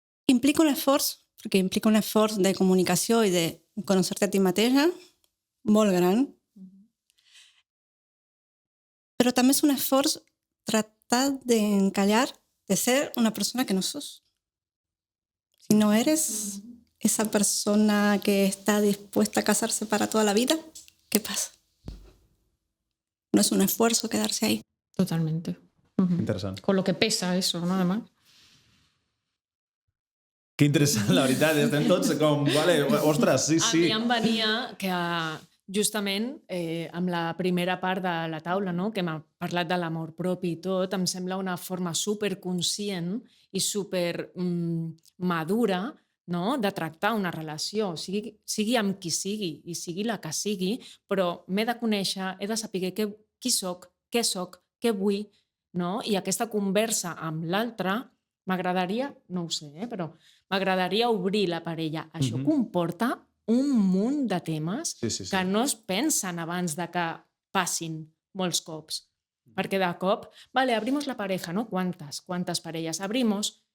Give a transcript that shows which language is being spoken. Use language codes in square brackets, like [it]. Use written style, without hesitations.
[ca] Implica un esforç, perquè implica un esforç de comunicació i de conèixer-te a ti mateixa molt gran, però també és un esforç tratar d'encallar, de ser una persona que no sos. [es] Si no eres esa persona que está dispuesta a casarse para toda la vida, ¿qué pasa? No es un esfuerzo quedarse ahí. Totalmente. [ca] Interessant. [es] Con lo que pesa eso, ¿no? Además. [ca] Que interessant, la veritat. Estem tots com, vale, ostres, sí, sí. A mi em venia que justament amb la primera part de la taula, no? Que m'ha parlat de l'amor propi i tot, em sembla una forma superconscient i super madura, no? De tractar una relació, sigui amb qui sigui i sigui la que sigui, però m'he de conèixer, he de saber qui soc, què vull, no? I aquesta conversa amb l'altre m'agradaria, no ho sé, però m'agradaria obrir la parella. Això comporta un munt de temes que no es pensen abans de que passin molts cops. Perquè de cop, [es] vale, abrimos la pareja, ¿no? ¿Cuántas parelles abrimos?